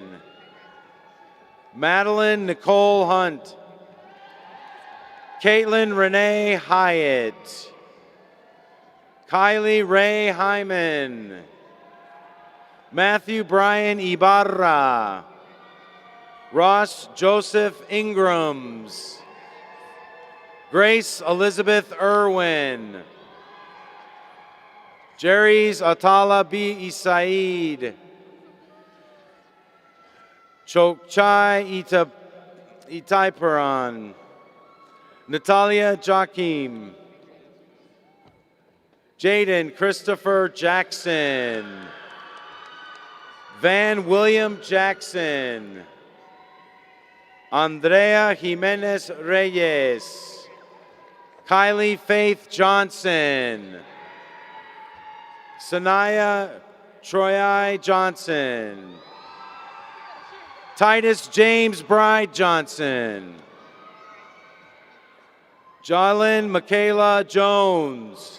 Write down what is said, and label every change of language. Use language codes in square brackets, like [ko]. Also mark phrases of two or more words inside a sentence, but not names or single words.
[en] Madeline Nicole Hunt. Caitlin Renee Hyatt. Kylie Ray Hyman. Matthew Brian Ibarra. Ross Joseph Ingrams. Grace Elizabeth Irwin. Jerry's Atala B. Isaid. Chokchai Itaiparan. Natalia Joachim. Jaden Christopher Jackson. Van William Jackson. Andrea Jimenez Reyes. Kylie Faith Johnson. Sanaya Troy Johnson. Titus James Bride Johnson. Jalen Michaela Jones.